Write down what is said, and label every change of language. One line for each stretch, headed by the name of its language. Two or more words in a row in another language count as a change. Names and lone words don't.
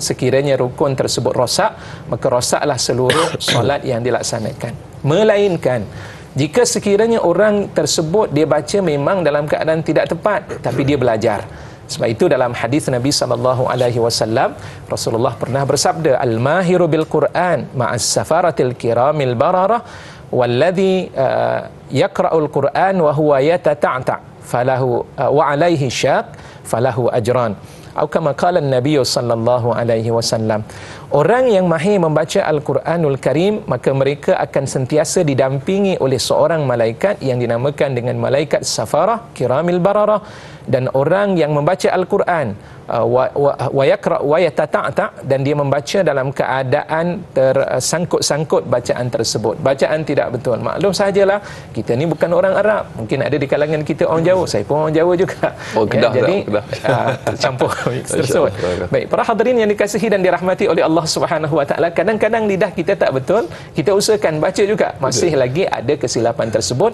Malay: Sekiranya rukun tersebut rosak, maka rosaklah seluruh solat yang dilaksanakan. Melainkan jika sekiranya orang tersebut dia baca memang dalam keadaan tidak tepat, tapi dia belajar. Sebab itu dalam hadis Nabi SAW, Rasulullah pernah bersabda,
Arabic: الماهر بالقرآن مع السفرة الكرام البررة والذي يقرأ القرآن وهو يتتعتع فله وعليه شاق فله أجران.
Malay: Atau
Arabic: كما قال النبي صلى الله عليه وسلم,
Malay: orang yang mahir membaca Al-Quranul Karim, maka mereka akan sentiasa didampingi oleh seorang malaikat yang dinamakan dengan malaikat
Arabic: سفرة الكرام البررة.
Malay: Dan orang yang membaca Al-Quran
Arabic: ويقرأ ويتتعتع,
Malay: dan dia membaca dalam keadaan tersangkut-sangkut bacaan tersebut, bacaan tidak betul. Maklum sajalah kita ni bukan orang Arab, mungkin ada di kalangan kita orang Jawa, saya pun orang Jawa juga. Kedah, jadi campur tersebut. Baik, para hadirin yang dikasihi dan dirahmati oleh Allah
Arabic: سبحانه وتعالى,
Malay: kadang-kadang lidah kita tak betul, kita usahakan baca juga, masih lagi ada kesilapan tersebut.